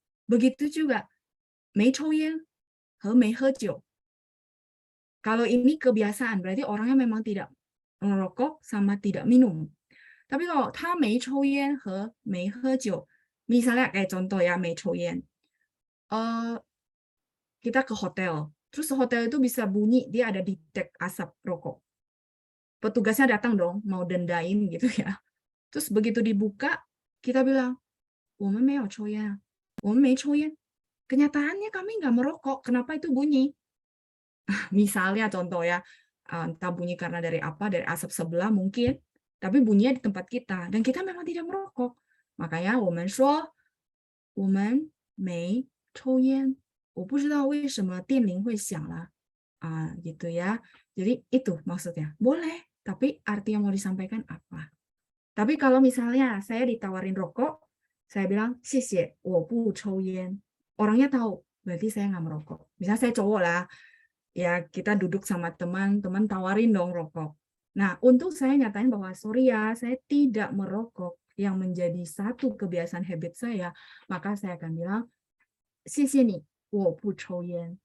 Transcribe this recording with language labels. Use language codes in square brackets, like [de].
[id] Begitu juga 没抽烟和没喝酒. Kalau ini kebiasaan, berarti orangnya memang tidak merokok sama tidak minum. Tapi kalau 他没抽烟和没喝酒, misalnya kayak contoh ya 没抽烟, kita ke hotel, terus hotel itu bisa bunyi, dia ada detect asap rokok. Petugasnya datang dong, mau dendain gitu ya. Terus begitu dibuka, kita bilang, [zh] 我们没有抽烟啊，我们没抽烟. [id] Kenyataannya kami nggak merokok. Kenapa itu bunyi? Misalnya contoh ya, entah bunyi karena dari apa, dari asap sebelah mungkin, tapi bunyinya di tempat kita dan kita memang tidak merokok. [zh] Makanya 我们说我们没抽烟，我不知道为什么电铃会响了 gitu ya. [id] Jadi itu maksudnya. Boleh, tapi arti yang mau disampaikan apa? Tapi kalau misalnya saya ditawarin rokok, saya bilang 谢谢，我不抽烟. Orangnya tahu, berarti saya nggak merokok. Misalnya saya cowok lah, ya kita duduk sama teman tawarin dong rokok. Nah, untuk saya nyatain bahwa sorry ya, saya tidak merokok yang menjadi satu kebiasaan habit saya, maka saya akan bilang 谢谢你，我不抽烟.